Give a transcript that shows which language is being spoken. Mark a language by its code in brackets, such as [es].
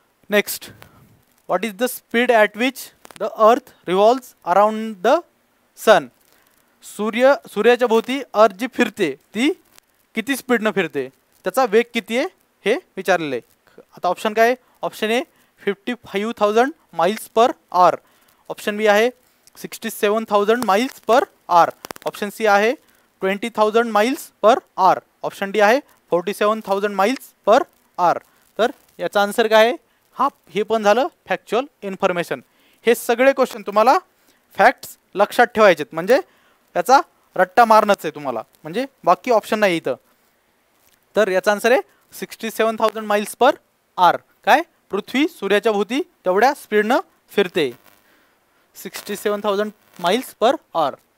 [en] Next, what is the speed at which the earth revolves around the sun? [mr] सूर्याच्या भोवती अर्थ जी फिरते ती किती स्पीडनं फिरते, त्याचा वेग किती आहे हे विचारलेलं आहे. आता ऑप्शन काय? [en] Option A 55,000 miles per hour, option B आहे 67,000 miles per hour, option C आहे 20,000 miles per hour, option D आहे 47,000 miles per hour. [mr] तर याचा आन्सर काय आहे? हे पण झालं फॅक्च्युअल इन्फॉर्मेशन. हे सगळे क्वेश्चन तुम्हाला फॅक्ट्स लक्षात ठेवायचे म्हणजे याचा रट्टा मारणंच आहे तुम्हाला, म्हणजे बाकी ऑप्शन नाही इथं. तर याचा आन्सर आहे 67,000 माइल्स पर आवर. काय पृथ्वी सूर्याच्या भोवती तेवढ्या स्पीडनं फिरते 67,000 माइल्स पर आवर.